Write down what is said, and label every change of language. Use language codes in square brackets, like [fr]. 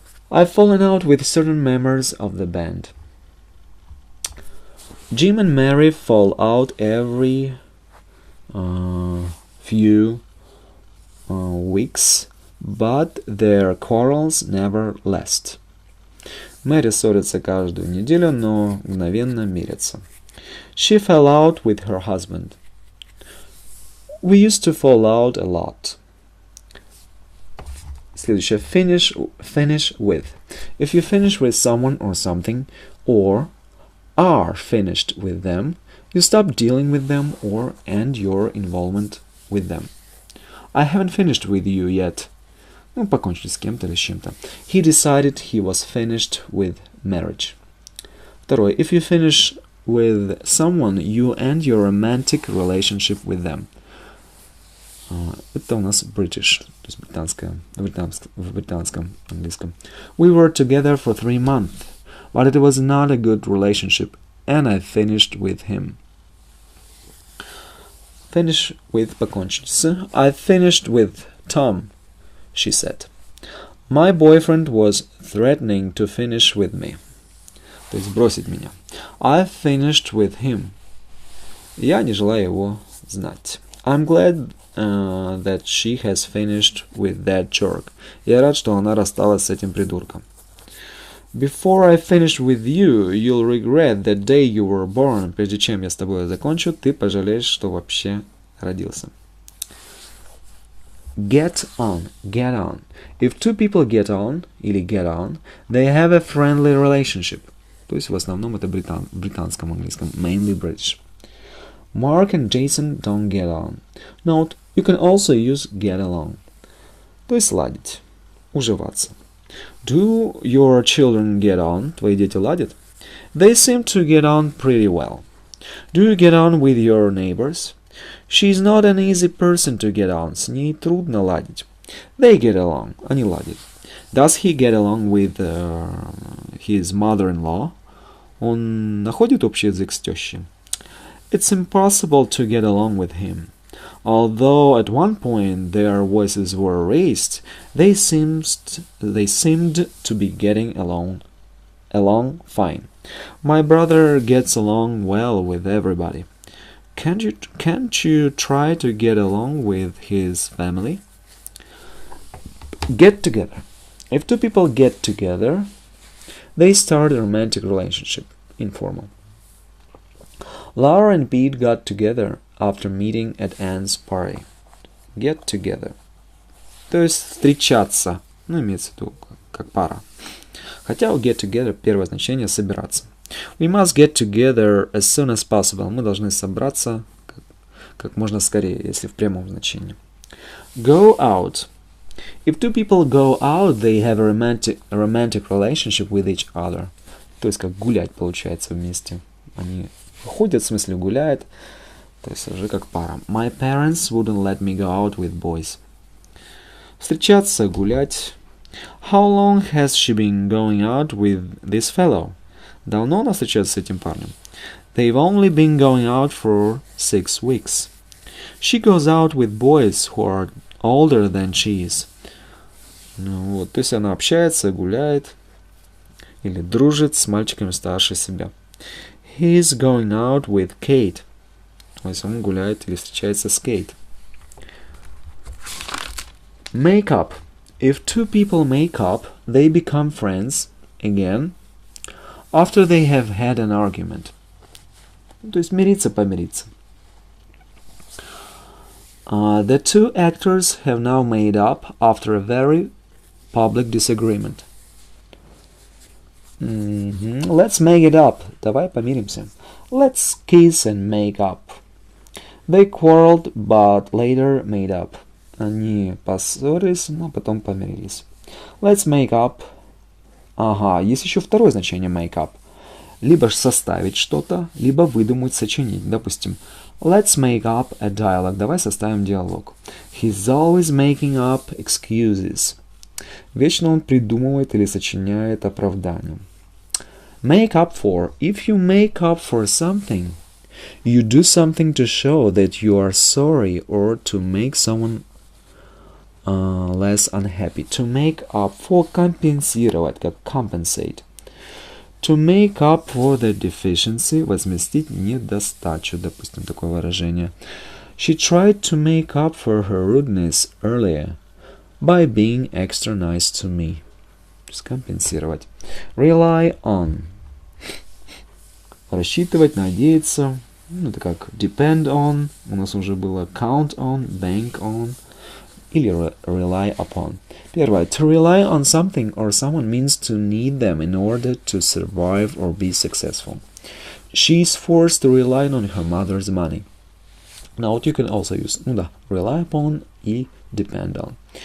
[en] I've fallen out with certain members of the band. Jim and Mary fall out every few weeks, but their quarrels never last. [ru] Мэри ссорится каждую неделю, но мгновенно мирятся. [en] She fell out with her husband. We used to fall out a lot. [ru] Следующее. [en] Finish with. If you finish with someone or something, or are finished with them, you stop dealing with them or end your involvement with them. I haven't finished with you yet. [ru] Ну, покончили с кем-то или с чем-то. [en] He decided he was finished with marriage. [ru] Второе. [en] If you finish with someone, you end your romantic relationship with them. [ru] Это у нас British, то есть в британском английском. [en] We were together for 3 months, but it was not a good relationship, and I finished with him. Finish with [ru] покончить с. [en] I finished with Tom, she said. My boyfriend was threatening to finish with me. [ru] То есть бросить меня. [en] I finished with him. [ru] Я не желаю его знать. [en] I'm glad that she has finished with that jerk. [ru] Я рад, что она рассталась с этим придурком. [en] Before I finish with you, you'll regret the day you were born. [ru] Прежде чем я с тобой закончу, ты пожалеешь, что вообще родился. [en] Get on, get on. If two people get on, или get on, they have a friendly relationship. [ru] То есть в основном это в британском английском, [en] mainly British. Mark and Jason don't get on. Note, you can also use get along. [ru] То есть ладить, уживаться. [en] Do your children get on? [ru] Твои дети ладят? [en] They seem to get on pretty well. Do you get on with your neighbors? She's not an easy person to get on. [ru] С ней трудно ладить. [en] They get along. [ru] Они ладят. [en] Does he get along with his mother-in-law? [ru] Он находит общий язык с тещей? [en] It's impossible to get along with him. Although at one point their voices were raised, they seemed to be getting along fine. My brother gets along well with everybody. Can't you try to get along with his family? Get together. If two people get together, they start a romantic relationship, informal. Laura and Pete got together after meeting at Anne's party. [ru] Get together. То есть встречаться. Ну, имеется в виду как пара. Хотя у get together первое значение собираться. [en] We must get together as soon as possible. [ru] Мы должны собраться как можно скорее, если в прямом значении. [en] Go out. If two people go out, they have a romantic relationship with each other. [ru] То есть как гулять получается вместе. Они ходят, в смысле гуляют. То есть уже как пара. [en] My parents wouldn't let me go out with boys. [ru] Встречаться, гулять. [en] How long has she been going out with this fellow? [ru] Давно она встречается с этим парнем? [en] They've only been going out for 6 weeks. She goes out with boys who are older than she is. [ru] Ну вот, то есть она общается, гуляет или дружит с мальчиками старше себя. [en] He's going out with Kate. [ru] То есть он гуляет или встречается с Кейт. [en] Make up. If two people make up, they become friends again after they have had an argument. [ru] То есть мириться, помириться. [en] The two actors have now made up after a very public disagreement. Let's make it up. [ru] Давай помиримся. [en] Let's kiss and make up. They quarreled, but later made up. [ru] Они поссорились, но потом помирились. [en] Let's make up. [ru] Ага, есть еще второе значение make up. Либо составить что-то, либо выдумать, сочинить. Допустим, [en] let's make up a dialogue. [ru] Давай составим диалог. [en] He's always making up excuses. [ru] Вечно он придумывает или сочиняет оправдания. [en] Make up for. If you make up for something, you do something to show that you are sorry or to make someone less unhappy. To make up for [ru] компенсировать, как [en] compensate. To make up for the deficiency, [ru] возместить недостачу, допустим, такое выражение. [en] She tried to make up for her rudeness earlier by being extra nice to me. [ru] То есть компенсировать. [en] Rely on. [ru] Рассчитывать, надеяться. Это как depend on. У нас уже было count on, bank on. Или rely upon. Первое. [en] To rely on something or someone means to need them in order to survive or be successful. She is forced to rely on her mother's money. Now you can also use rely upon и depend on.